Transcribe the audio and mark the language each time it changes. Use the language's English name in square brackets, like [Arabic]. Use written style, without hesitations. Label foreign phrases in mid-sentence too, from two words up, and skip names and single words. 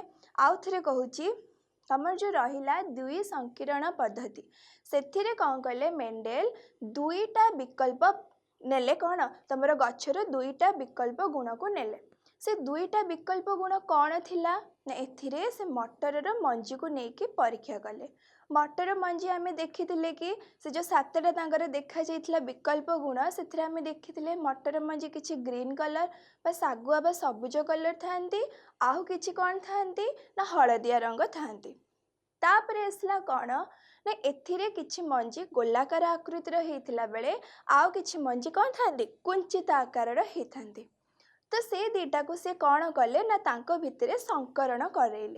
[Odia] ଆଉ ଥରେ କହୁଛି, ତମର ଯେଉଁ ରହିଲା ଦୁଇ ସଂକୀରଣ ପଦ୍ଧତି ସେଥିରେ କ'ଣ କଲେ ମେଣ୍ଡେଲ ଦୁଇଟା ବିକଳ୍ପ ନେଲେ, କ'ଣ ତମର ଗଛର ଦୁଇଟା ବିକଳ୍ପ ଗୁଣକୁ ନେଲେ। ସେ ଦୁଇଟା ବିକଳ୍ପ ଗୁଣ କ'ଣ ଥିଲା ନା ଏଥିରେ ସେ ମଟରର ମଞ୍ଜିକୁ ନେଇକି ପରୀକ୍ଷା କଲେ। ମଟର ମଞ୍ଜି ଆମ ଦେଖି କି ସେ ଯୋ ସାତଟା ତାଙ୍କର ଦେଖା ଯାଇଥିଲା ବିକଳ୍ପ ଗୁଣ ସେ ଆମ ଦେଖି ମଟର ମଞ୍ଜି କିଛି [English] green colour [Odia] ବା ସାଗୁଆ ବା ସବୁଜ କଲର ଥାନ୍ତି ଆଉ କିଛି କ'ଣ ଥାନ୍ତି ନା ହଳଦିଆ ରଙ୍ଗ ଥାନ୍ତି। ତାପରେ ଆସିଲା କ'ଣ ନା ଏଥିରେ କିଛି ମଞ୍ଜି ଗୋଲାକାର ଆକୃତିର ହୋଇଥିଲା ବେଳେ ଆଉ କିଛି ମଞ୍ଜି କ'ଣ ଥାନ୍ତି କୁଞ୍ଚିତ ଆକାରର ହୋଇଥାନ୍ତି। ତ ସେ ଦିଟାକୁ ସେ କ'ଣ କଲେ ନା ତାଙ୍କୁ ଭିତରେ ସଂକରଣ କରେଇଲେ।